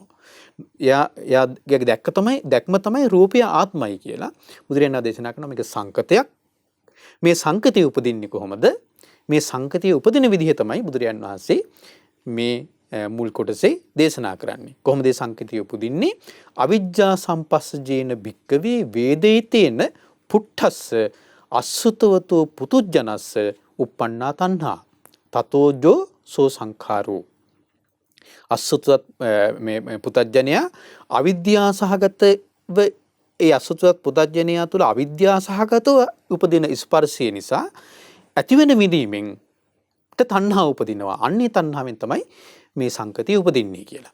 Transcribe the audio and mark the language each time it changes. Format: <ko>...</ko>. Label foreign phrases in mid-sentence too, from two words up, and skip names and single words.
<si>එයාගේ දැක්ම තමයි රූපය ආත්මයි කියලා බුදුරජාණන් දේශනා කරනවා. මේක සංකතයක්. මේ සංකතිය උපදින්නේ කොහොමද? මේ සංකතිය උපදින විදිහ තමයි බුදුරජාණන් වහන්සේ මේ මුල් කොටසේ දේශනා කරන්නේ. කොහොමද මේ සංකතිය උපදින්නේ?</si> <pi>අවිජ්ජා සම්පස්සජේන භික්කවේ වේදිතේන පුට්ඨස්ස අසුතවතෝ පුතුජනස්ස uppannā තණ්හා තතෝජෝ සෝ සංඛාරෝ.</pi> <si>අසුතවත් මේ පුතඥයා අවිද්‍යා සහගතව ඒ අසුතවත් පුතඥයා තුළ අවිද්‍යා සහගතව උපදින ස්පර්ශය නිසා ඇතිවෙන විදීමෙන් තණ්හා උපදිනවා. අන්නේ තණ්හාවෙන් තමයි මේ සංකතිය උපදින්නේ කියලා.</si>